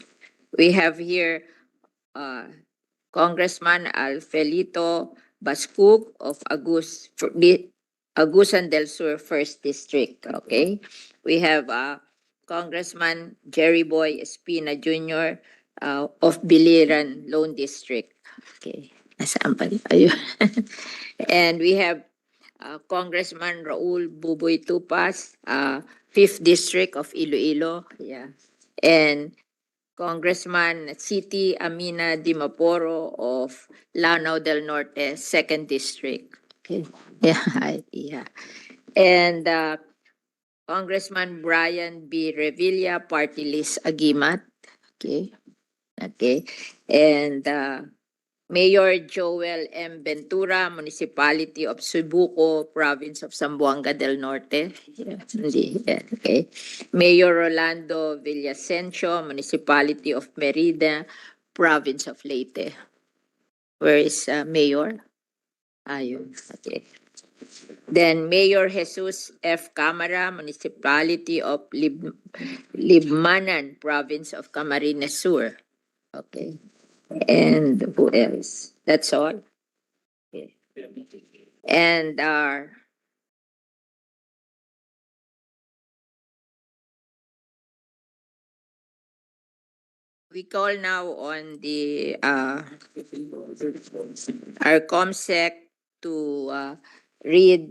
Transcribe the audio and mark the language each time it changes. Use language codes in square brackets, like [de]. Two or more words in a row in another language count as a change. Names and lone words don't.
[en] We have here Congressman Alfelito Bascug of Agusan del Sur First District. Okay, we have Congressman Jerry Boy Espina Jr. Of Biliran Lone District. Okay, [tl] nasaan pa? [en] Ayun. And we have Congressman Raul Buboy Tupas, 5th District of Iloilo. Yeah. And Congressman City Amina Dimaporo of Lanao del Norte, 2nd District. Okay. Yeah, yeah. And Congressman Brian B. Revilla, Party List Agimat. Okay. Okay. And Mayor Joel M. Ventura, Municipality of Sibuco, Province of Zamboanga del Norte. Yeah, okay. Mayor Rolando Villasencio, Municipality of Merida, Province of Leyte. Where is Mayor? Ayun. Okay. Then Mayor Jesus F. Camara, Municipality of Libmanan, Province of Camarines Sur. Okay. And who else? That's all. Okay. And we call now on the our ComSec to read